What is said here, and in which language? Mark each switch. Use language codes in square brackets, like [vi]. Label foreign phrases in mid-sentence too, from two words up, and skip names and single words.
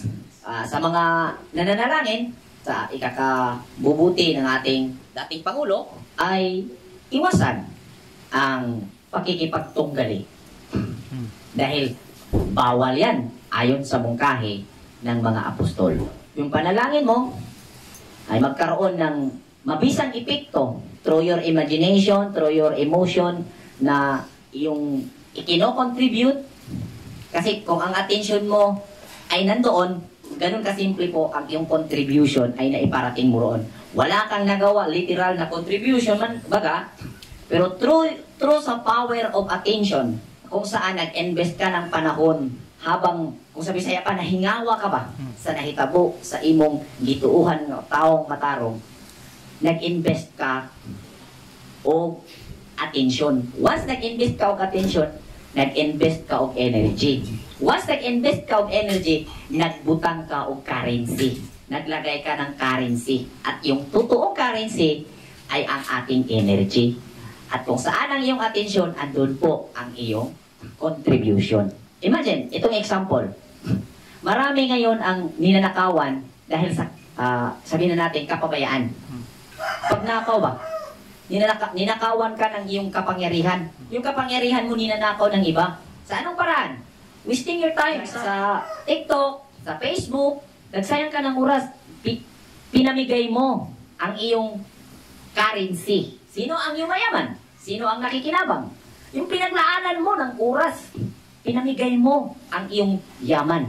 [tl] Sa mga nananalangin, sa ikakabubuti ng ating dating Pangulo, ay iwasan ang pakikipagtunggali. Dahil bawal yan ayon sa mungkahi ng mga apostol. Yung panalangin mo ay magkaroon ng mabisang epekto [en] through your imagination, through your emotion, [tl] na yung ikino-contribute. Kasi kung ang attention mo ay nandoon, ganun kasimple po ang iyong contribution ay naiparating mo roon. Wala kang nagawa, literal na contribution man, baga, pero through sa [en] power of attention, [tl] kung saan nag-invest ka ng panahon habang, kung sa Bisaya pa, [ceb] nahingawa ka ba sa nahitabo, sa imong gituuhan [tl] ng taong matarong, nag-invest ka o attention. [ceb] Once nag-invest ka og attention, nag-invest ka og energy. Once nag-invest ka og energy, nagbutang ka og currency. [tl] Naglagay ka ng currency. At yung totoong currency ay ang ating energy. At kung saan ang iyong attention, andun po ang iyong contribution. Imagine, itong example. Marami ngayon ang ninanakawan dahil sa, sabihin na natin, kapabayaan. Pag nakaw ba? Ninakawan ka ng iyong kapangyarihan. Yung kapangyarihan mo ninanakaw ng iba. Sa anong paraan? [en] Wasting your time [tl] sa TikTok, sa Facebook, nagsayang ka ng oras. Pinamigay mo ang iyong currency. Sino ang iyong mayaman? Sino ang nakikinabang? Yung pinaglaanan mo ng oras. Pinamigay mo ang iyong yaman.